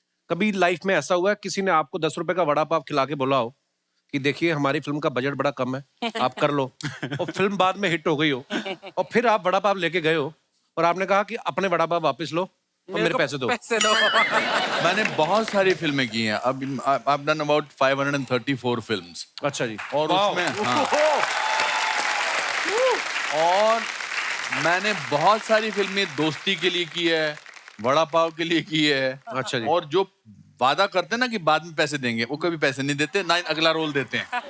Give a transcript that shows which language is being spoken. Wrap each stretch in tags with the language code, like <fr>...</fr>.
<hi>कभी लाइफ में ऐसा हुआ है किसी ने आपको 10 रुपए का वड़ा पाव खिला के बोला हो कि देखिए हमारी फिल्म का बजट बड़ा कम है, आप कर लो, और फिल्म बाद में हिट हो गई हो, और फिर आप वड़ा पाव लेके गए हो और आपने कहा कि अपने वड़ा पाव वापस लो और मेरे पैसे दो? पैसे दो। मैंने बहुत सारी फिल्में की हैं।</hi> <en>अब I've done about 534 films.</en> <hi>अच्छा जी। और उसमें हाँ, और मैंने बहुत सारी फिल्में दोस्ती के लिए की है, वड़ा पाव के लिए की है। अच्छा जी। और जो वादा करते हैं ना कि बाद में पैसे देंगे, वो कभी पैसे नहीं देते, ना अगला रोल देते हैं।</hi>